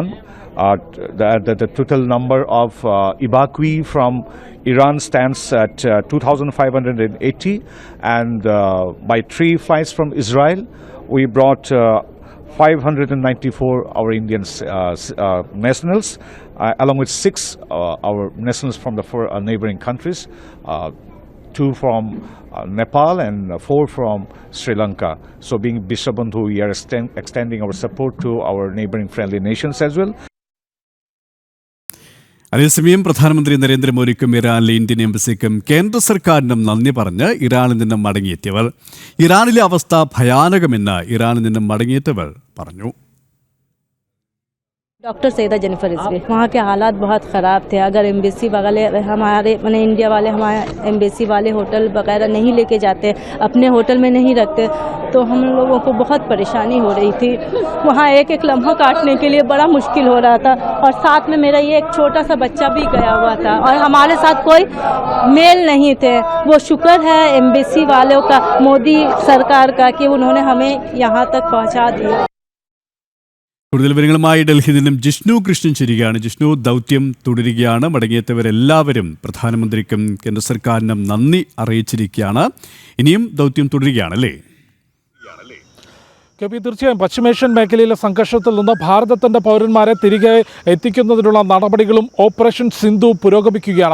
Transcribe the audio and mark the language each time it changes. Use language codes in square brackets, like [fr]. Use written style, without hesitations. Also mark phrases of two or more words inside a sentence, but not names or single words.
[en] The total number of evacuees from Iran stands at 2,580, and by 3 flights from Israel, we brought 594 our Indian nationals, along with 6 our nationals from the 4 neighboring countries, 2 from Nepal and 4 from Sri Lanka. So being Bishabandhu, we are extending our support to our neighboring friendly nations as well. [ml] അതേസമയം പ്രധാനമന്ത്രി നരേന്ദ്രമോദിക്കും ഇറാനിലെ ഇന്ത്യൻ എംബസിക്കും കേന്ദ്ര സർക്കാരിനും നന്ദി പറഞ്ഞ് ഇറാനിൽ നിന്നും മടങ്ങിയെത്തിയവർ. ഇറാനിലെ അവസ്ഥ ഭയാനകമെന്ന് ഇറാനിൽ നിന്നും മടങ്ങിയെത്തിയവർ പറഞ്ഞു. [hi] डॉक्टर सैदा जेनिफर रिजवी, वहाँ के हालात बहुत ख़राब थे. अगर एम्बेसी वाले हमारे मैंने इंडिया वाले हमारे एम्बेसी वाले होटल वगैरह नहीं लेके जाते, अपने होटल में नहीं रखते, तो हम लोगों को बहुत परेशानी हो रही थी. वहाँ एक एक लम्हा काटने के लिए बड़ा मुश्किल हो रहा था. और साथ में मेरा ये एक छोटा सा बच्चा भी गया हुआ था और हमारे साथ कोई मेल नहीं थे. वो शुक्र है एम्बेसी वालों का, मोदी सरकार का, कि उन्होंने हमें यहाँ तक पहुँचा दिया. [ml] കൂടുതൽ വിവരങ്ങളുമായി ഡൽഹിയിൽ നിന്നും ജിഷ്ണു കൃഷ്ണൻ ചേരുകയാണ്. ജിഷ്ണു, ദൗത്യം തുടരുകയാണ്. മടങ്ങിയെത്തിയവരെല്ലാവരും പ്രധാനമന്ത്രിക്കും കേന്ദ്ര സർക്കാരിനും നന്ദി അറിയിച്ചിരിക്കുകയാണ്. ഇനിയും ദൗത്യം തുടരുകയാണല്ലേ? തീർച്ചയായും പശ്ചിമേഷ്യൻ മേഖലയിലെ സംഘർഷത്തിൽ നിന്ന് ഭാരതത്തിൻ്റെ പൗരന്മാരെ തിരികെ എത്തിക്കുന്നതിനുള്ള നടപടികളും ഓപ്പറേഷൻ സിന്ധു പുരോഗമിക്കുകയാണ്.